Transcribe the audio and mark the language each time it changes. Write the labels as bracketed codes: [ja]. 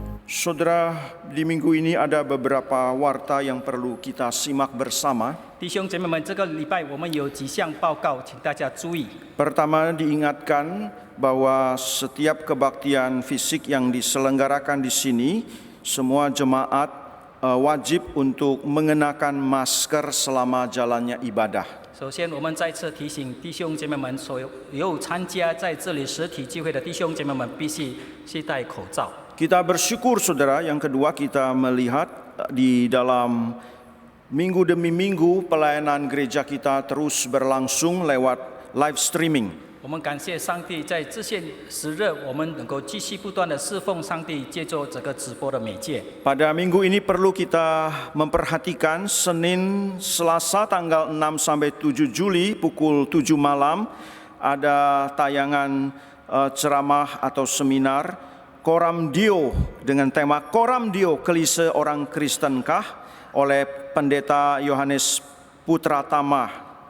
[id] Saudara, di minggu ini ada beberapa warta yang perlu kita simak bersama. [zh] 弟兄姐妹们，这个礼拜我们有几项报告，请大家注意。 [id] Pertama, diingatkan bahwa setiap kebaktian fisik yang diselenggarakan di sini, semua jemaat wajib untuk mengenakan masker selama jalannya ibadah. [zh] 首先，我们再次提醒弟兄姐妹们，所有参加在这里实体聚会的弟兄姐妹们，必须系戴口罩。 [id] Kita bersyukur, saudara. Yang kedua, kita melihat di dalam minggu demi minggu pelayanan gereja kita terus berlangsung lewat live streaming. [zh] 我们感谢上帝，在这些时日，我们能够继续不断的侍奉上帝，借助这个直播的媒介。 [id] Pada minggu ini perlu kita memperhatikan Senin, Selasa tanggal 6 sampai 7 Juli pukul 7 malam ada tayangan ceramah atau seminar Coram Deo dengan tema Coram Deo, Kelise Orang Kristenkah oleh Pendeta Yohanes Putratama.